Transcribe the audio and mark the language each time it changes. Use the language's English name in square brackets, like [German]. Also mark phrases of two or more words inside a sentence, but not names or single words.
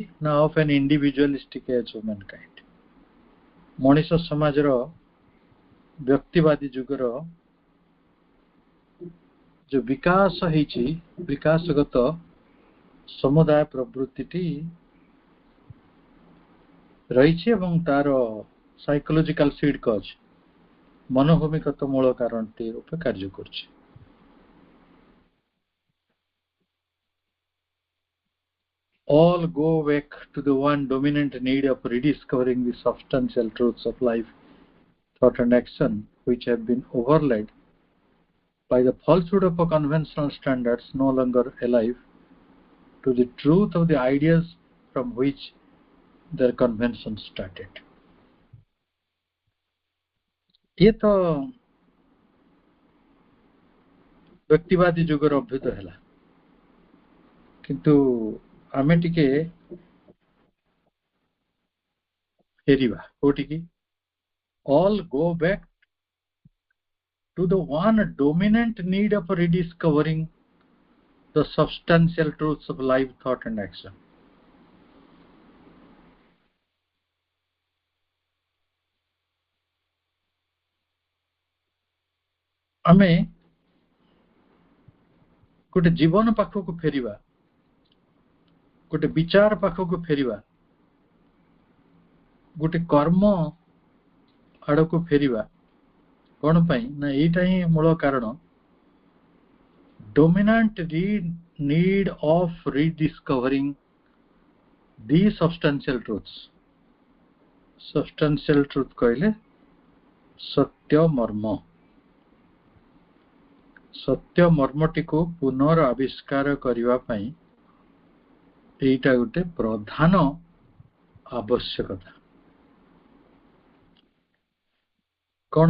[Odia] ନା [English] of an individualistic age of mankind, [Odia] ମଣିଷ ସମାଜର ବ୍ୟକ୍ତିବାଦୀ ଯୁଗର ଯୋଉ ବିକାଶ ହେଇଛି, ବିକାଶଗତ ସମୁଦାୟ ପ୍ରବୃତ୍ତିଟି ରହିଛି ଏବଂ ତାର [English] psychological seed cause, [Odia] ମନୋଭୂମିଗତ ମୂଳ କାରଣଟି ରୂପେ କାର୍ଯ୍ୟ କରୁଛି। [English] All go back to the one dominant need of rediscovering the substantial truths of life, thought and action, which have been overlaid by the falsehood of conventional standards no longer alive to the truth of the ideas from which their convention started. [Hindi] ये तो [Odia] ବ୍ୟକ୍ତିବାଦୀ ଯୁଗର ଅଭ୍ୟୁଦୟ ହେଲା, କିନ୍ତୁ ଆମେ ଟିକେ ଫେରିବା କୋଉଠିକି? [English] All go back to the one dominant need of rediscovering the substantial truths of life, thought and action. [Odia] ଆମେ ଗୋଟେ ଜୀବନ ପାଖକୁ ଫେରିବା, ଗୋଟେ ବିଚାର ପାଖକୁ ଫେରିବା, ଗୋଟେ କର୍ମ ଆଡକୁ ଫେରିବା। କଣ ପାଇଁ? ନା ଏଇଟା ହିଁ ମୂଳ କାରଣ। [English] Dominant need of rediscovering the substantial truths. Substantial truth [Odia] କହିଲେ ସତ୍ୟ ମର୍ମ, ସତ୍ୟ ମର୍ମଟିକୁ ପୁନର ଆବିଷ୍କାର କରିବା ପାଇଁ ଏଇଟା ଗୋଟେ ପ୍ରଧାନ ଆବଶ୍ୟକତା। କଣ?